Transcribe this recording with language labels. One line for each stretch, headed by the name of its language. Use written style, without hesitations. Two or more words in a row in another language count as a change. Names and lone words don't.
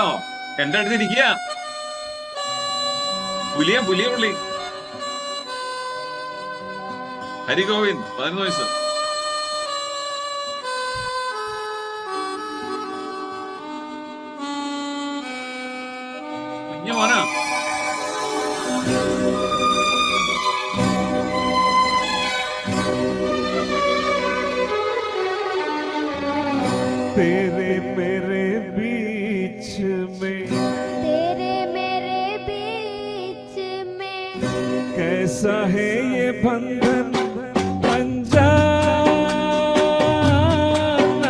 Malayalam: എന്റെ അടുത്ത് ഇരിക്കുക. പുലിയ പുള്ളി. ഹരിഗോവിന്ദ് 11 വയസ്സ്. കുഞ്ഞു മോനാ.
Hindi: तेरे मेरे बीच में कैसा है ये बंधन अनजाना,